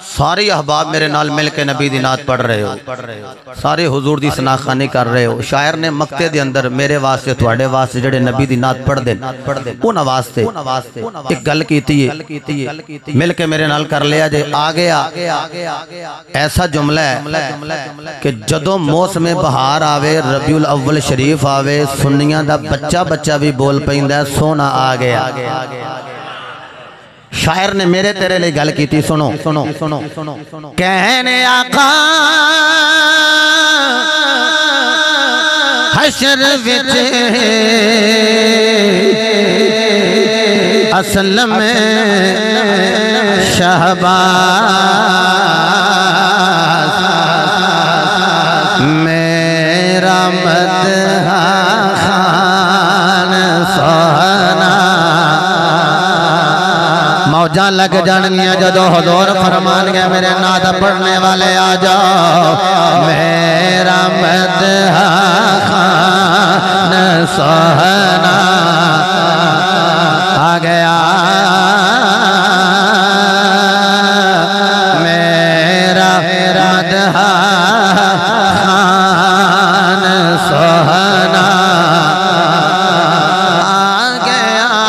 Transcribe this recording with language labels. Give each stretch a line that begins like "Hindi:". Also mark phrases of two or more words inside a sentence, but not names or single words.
Punjabi: سارے احباب میرے نال مل کے نبی دی نعت پڑھ رہے ہو، سارے حضور دی ثناخوانی کر رہے ہو. شاعر نے مقطع دے اندر میرے واسطے تواڈے واسطے جڑے نبی دی نعت پڑھ دے انہاں واسطے ایک گل کیتی ہے، مل کے میرے نال کر لیا جے. آ گیا ایسا جملہ ہے کہ جدوں موسم بہار آوے، ربیع الاول شریف آوے، سنیاں دا بچہ بھی بول پیندا ہے سونا آ گیا. شاعر نے میرے تیرے لئے گل کی تھی. سنو کہنے آقا حشر وچ اصل میں شہباز میرا مدح خان سونا. موجاں لگ جانگیاں جدو حضور فرمان گئے میرے نعت پڑھنے والے آ جاؤ. میرا مدح خان سونا آ گیا، میرا مدح خان سونا آ گیا.